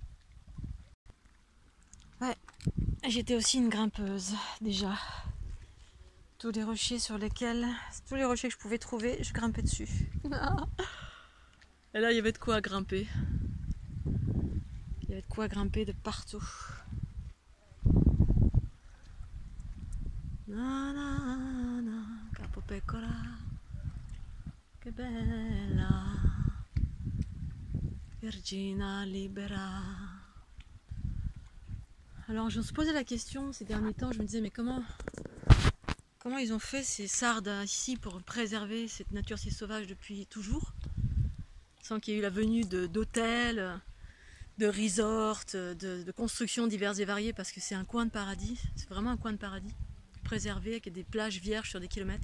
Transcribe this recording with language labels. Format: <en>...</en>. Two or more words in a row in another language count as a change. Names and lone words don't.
<fr>Ouais, j'étais aussi une grimpeuse déjà. Tous les rochers que je pouvais trouver, je grimpais dessus. Et là, il y avait de quoi grimper. Il y avait de quoi grimper de partout. Na na na,</fr> <it>Capo Pecora, che bella, Vergina libera.</it> <fr>Alors, je me suis posé la question ces derniers temps, je me disais, mais comment ils ont fait ces Sardes ici pour préserver cette nature si sauvage depuis toujours, sans qu'il y ait eu la venue d'hôtels, de resorts, de constructions diverses et variées, parce que c'est un coin de paradis, c'est vraiment un coin de paradis, préservé avec des plages vierges sur des kilomètres.</fr>